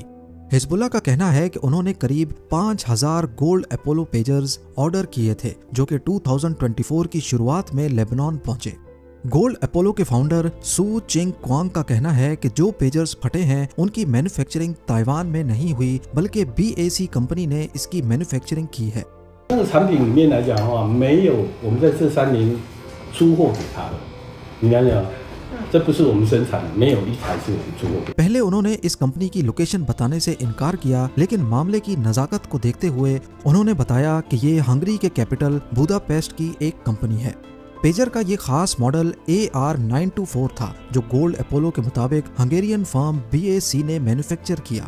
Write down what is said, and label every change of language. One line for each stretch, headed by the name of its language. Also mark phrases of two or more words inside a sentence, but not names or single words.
Hindi: हिजबुल्लाह का कहना है कि उन्होंने करीब 5000 गोल्ड अपोलो
English: pagers order
Hindi: किए थे, जो कि 2024 की शुरुआत में लेबनान पहुंचे। गोल्ड अपोलो के फाउंडर सू चिंग क्वांग का कहना है कि जो पेजर्स फटे हैं उनकी मैन्युफैक्चरिंग ताइवान में नहीं हुई, बल्कि BAC कंपनी ने इसकी मैन्युफैक्चरिंग की है।
Chinese: 产品里面来讲的话，没有我们在这3年出货给他的，你了解吗？这不是我们生产的，没有一台是我们出货给。
Hindi: पहले उन्होंने इस कंपनी की लोकेशन बताने से इनकार किया, लेकिन मामले की नजाकत को देखते हुए उन्होंने बताया कि ये हंगरी के कैपिटल बुदापेस्ट की एक कंपनी है। पेजर का ये खास मॉडल AR924 था, जो गोल्ड अपोलो के मुताबिक
English: Hungarian firm
Hindi: BAC ने मैन्युफैक्चर किया।